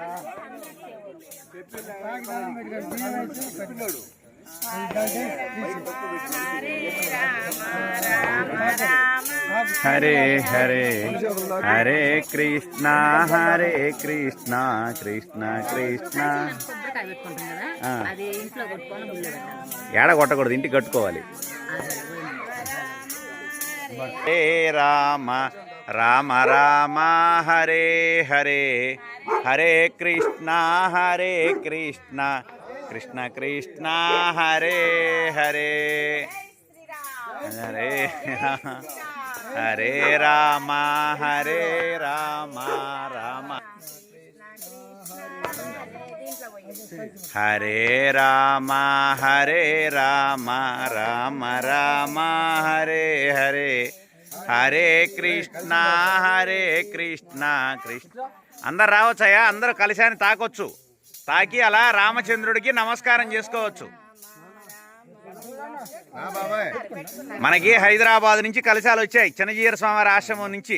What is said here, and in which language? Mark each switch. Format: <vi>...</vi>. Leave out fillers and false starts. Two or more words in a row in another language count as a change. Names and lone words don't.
<te>హరే హరే హరే కృష్ణ హరే కృష్ణ కృష్ణ కృష్ణ. ఏడ కొట్టకూడదు, ఇంటికి కట్టుకోవాలి. హరే రామ రామ రామ హరే హరే హరే కృష్ణ హరే కృష్ణ కృష్ణ కృష్ణ హరే హరే హరే హరే రామ హరే రామ రామ హరే రామ హరే రామ రామ రామ హరే హరే హరే కృష్ణ హరే కృష్ణ కృష్ణ. అందరు రావచ్చయ్యా, అందరూ కలిశాన్ని తాకొచ్చు. తాకి అలా రామచంద్రుడికి నమస్కారం చేసుకోవచ్చు. మనకి హైదరాబాద్ నుంచి కలశాలు వచ్చాయి, చిన్నజీయర స్వామి ఆశ్రమం నుంచి.</te>